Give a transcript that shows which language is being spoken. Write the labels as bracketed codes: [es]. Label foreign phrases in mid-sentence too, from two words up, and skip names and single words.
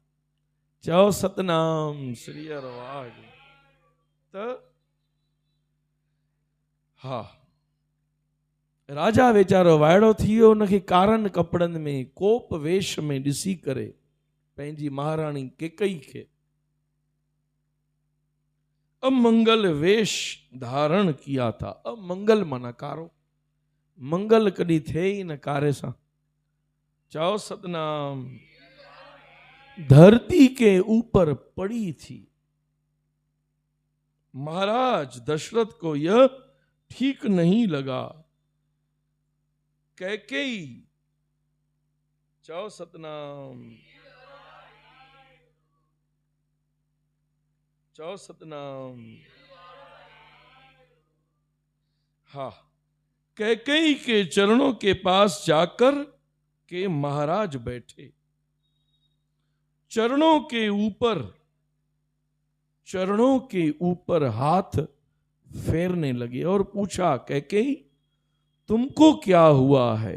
[sd] चओ सतनाम श्री हरि वाहिगुरू। त हा, राजा वीचारो वाइड़ो थी वियो, उनखे कारनि कपिड़नि में कोप वेश में ॾिसी करे पंहिंजी महाराणी केकई खे अमंगल वेश धारण किया था। अमंगल माना कारो, मंगल कॾहिं थिए ई न कारे सां। चओ सतनाम। [hi] धरती के ऊपर पड़ी थी। महाराज दशरथ को यह ठीक नहीं लगा। कैकेयी, [sd] चओ सतनाम, चओ सतनाम। [hi] हाँ, कैकेयी के चरणों के पास जाकर के महाराज बैठे, चरणों के ऊपर हाथ फेरने लगे और पूछा, कैकेयी तुमको क्या हुआ है?